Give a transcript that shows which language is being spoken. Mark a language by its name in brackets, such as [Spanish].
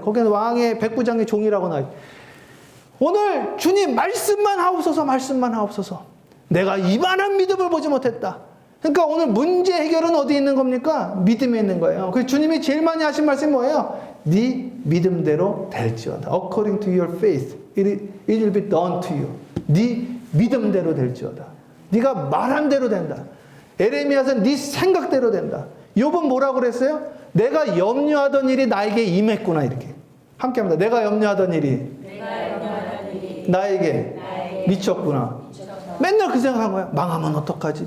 [Korean] 거기는 왕의 백부장의 종이라고 나와요. 오늘 주님 말씀만 하옵소서, 말씀만 하옵소서. 내가 이만한 믿음을 보지 못했다. 그러니까 오늘 문제 해결은 어디 있는 겁니까? 믿음에 있는 거예요. 그래서 주님이 제일 많이 하신 말씀이 뭐예요? 네 믿음대로 될지어다. [English] According to your faith, it will be done to you. [Korean] 네 믿음대로 될지어다. 네가 말한 대로 된다. 에레미야서는 네 생각대로 된다. 욥은 뭐라고 그랬어요? 내가 염려하던 일이 나에게 임했구나 이렇게. 함께합니다. 내가 염려하던 일이 나에게 미쳤구나. 맨날 그 생각한 거야. 망하면 어떡하지?